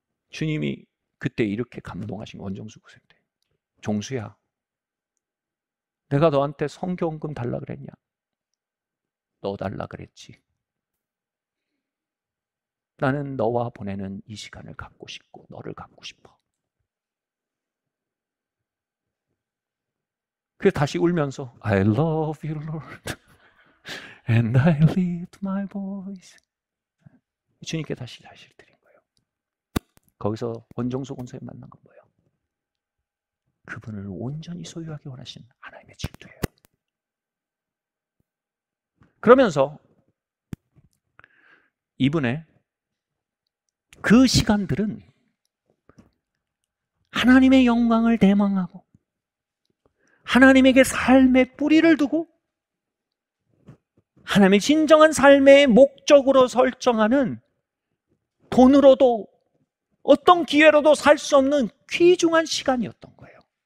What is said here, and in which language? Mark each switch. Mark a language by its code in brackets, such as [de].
[ko] 주님이 그때 이렇게 감동하신 원종수 선생님. 종수야, 내가 너한테 성경금 달라 그랬냐? 너 달라 그랬지. 나는 너와 보내는 이 시간을 갖고 싶고 너를 갖고 싶어. 그래서 다시 울면서 [en] I love you, Lord, and I lift my voice. [ko] 주님께 다시 자신을 드린 거예요. 거기서 원종수 권사님 만난 건 뭐예요? 그분을 온전히 소유하기 원하신 하나님의 질투예요. 그러면서 이분의 그 시간들은 하나님의 영광을 대망하고 하나님에게 삶의 뿌리를 두고 하나님의 진정한 삶의 목적으로 설정하는, 돈으로도 어떤 기회로도 살 수 없는 귀중한 시간이었던 거예요.